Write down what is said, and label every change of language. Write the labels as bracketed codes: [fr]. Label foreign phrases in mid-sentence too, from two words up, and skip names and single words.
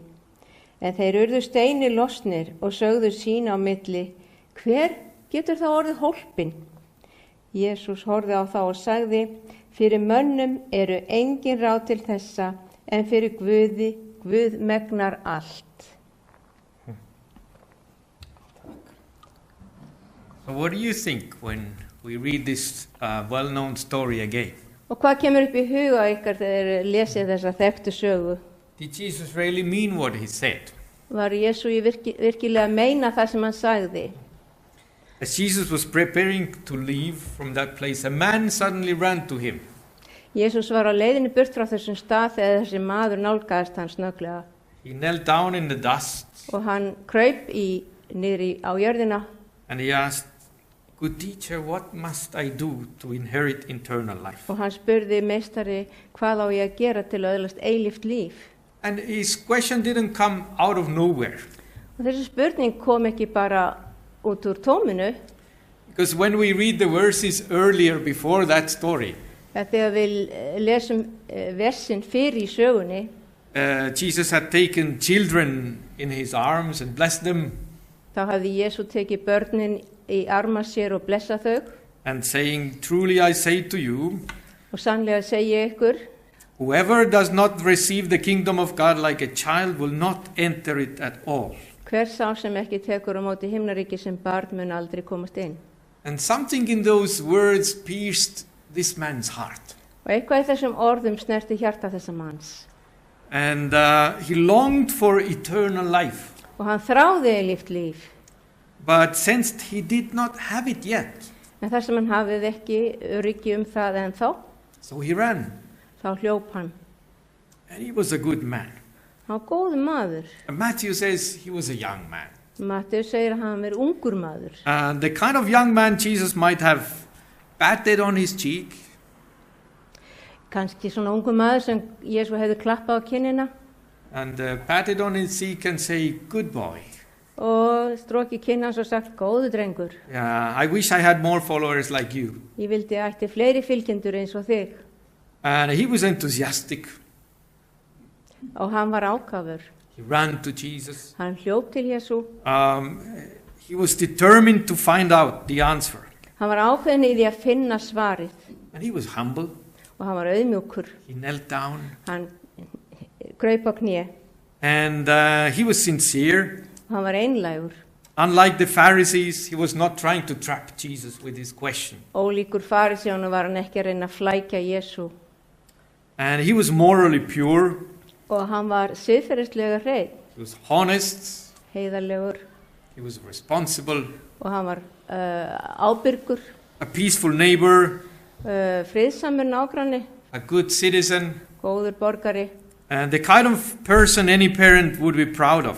[is] En þeir urðu steini losnir og sögðu sín á milli: Hver getur þá orðið hólpinn? Jesús horfði á þá og sagði: Fyrir mönnum eru engin ráð til þessa, en fyrir Guði, Guð megnar allt. [en] So what do you think when we read this well-known story again? [is] Og hvað kemur upp í huga ykkar þegar lesið þessa þekktu sögu? [en] Did Jesus really mean what he said? [is] Var Jesú virkilega að meina það sem hann sagði? [en] As Jesus was preparing to leave from that place, a man suddenly ran to him. [is] Jesús var á leiðinni burt frá þessum stað þegar þessi maður nálgaðist hann snögglega. [en] He knelt down in the dust. [is] Og hann kraup niður á jörðina. [en] And he asked, Good teacher, what must I do to inherit eternal life? [is] Og hann spurði meistari, hvað á ég að gera til að öðlast eilíft líf? [en] And his question didn't come out of nowhere. [is] Og þessi spurning kom ekki bara út úr tóminu. [en] Because when we read the verses earlier before that story, [is] Þegar við lesum versin fyrir í sögunni, [en] Jesus had taken children in his arms and blessed them, [is] þá hafði Jesú tekið börnin í arma sér og blessa þau [en] and saying, "Truly I say to you, [is] og sannlega segi ég ykkur, [en] whoever does not receive the kingdom of God like a child will not enter it at all." [is] hver sá sem ekki tekur á móti himnaríki sem barn mun aldrei komast inn. [en] And something in those words pierced this man's heart. [is] Og eitthvað í þessum orðum snerti hjarta þessa manns. [en] And he longed for eternal life, [is] Og hann þráði eilíft líf, [en] but sensed he did not have it yet. [is] en þar sem hann hafði ekki öryggi það ennþá, [en] So he ran, [is] þá hljóp hann. [en] and he was a good man. [is] Hann var góður maður. [en] And Matthew says he was a young man. [is] Matteus segir að hann er ungur maður. [en] The kind of young man Jesus might have patted on his cheek, [is] Kannski svona ungur maður sem Jesú hefði klappað á kinnina [en] and patted on his cheek and say, "Good boy. [is] og strókið kinn hans og sagt, góðu drengur. [en] I wish I had more followers like you." [is] Ég vildi að ætti fleiri fylgjendur eins og þig. [en] And he was enthusiastic. [is] Og hann var ákafur. [en] He ran to Jesus. [is] Hann hljóp til Jesú. [en] He was determined to find out the answer. [is] Hann var ákveðin í því að finna svarið. [en] And he was humble. [is] Og hann var auðmjúkur. [en] He knelt down. [is] Hann kraup á kné. [en] And he was sincere. [is] Og hann var einlægur. [en] Unlike the Pharisees, he was not trying to trap Jesus with his question. [is] Ólíkur farisjónu var hann ekki að reyna að flækja Jesú. [en] And he was morally pure. [is] Og hann var siðferðislega hreinn. [en] He was honest. [is] Heiðarlegur. [en] He was responsible. [is] Og hann var ábyrgur. [en] A peaceful neighbor. [is] Friðsamur nágranni. [en] A good citizen. [is] Góður borgari. [en] And the kind of person any parent would be proud of.